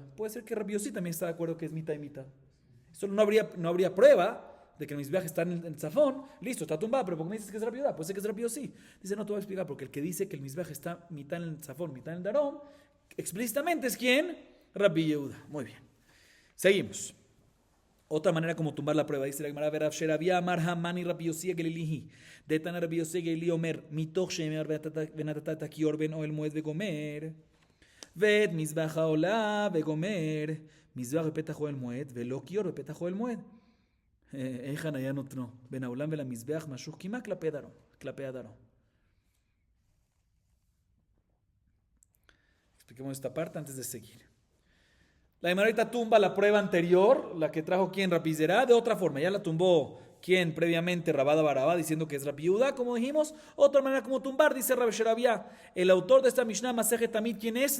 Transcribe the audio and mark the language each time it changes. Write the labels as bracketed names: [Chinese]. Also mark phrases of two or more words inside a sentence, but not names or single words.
[Spanish] Puede ser que Rabbi Yossi también está de acuerdo que es mitad y mitad. Eso no habría prueba de que el Mizbeach está en el Zafón, listo, está tumbado, pero ¿por qué me dices que es Rabbi Yehuda? Puede ser que es Rabbi Yossi. Dice, no te voy a explicar, porque el que dice que el Mizbeach está mitad en el Zafón, mitad en el Darón, explícitamente es ¿quién? Rabbi Yehuda. Muy bien. Seguimos. Otra manera como tumbar la prueba, dice la Gemara, [Hebrew] ורב שרביא אמר הא מני רבי יוסי הגלילי דתניא רבי יוסי הגלילי אומר מתוך שנאמר ונתת כיור בין אהל מועד וגומר ואת מזבח העולה וגומר מזבח בפתח אהל מועד ולא כיור בפתח אהל מועד. היכן היה נותנו בין העולם ולמזבח משוך כמעט כלפי הדרום. [Spanish] Expliquemos esta parte antes de seguir. La Gemara ahorita tumba la prueba anterior, la que trajo quien Rabbi Zerá, de otra forma. Ya la tumbó quien previamente Rabada Barabá, diciendo que es Rabbi Yehuda, como dijimos. Otra manera como tumbar, dice Rabbi Sherabia, el autor de esta Mishnah, Masejet Tamid, ¿quién es?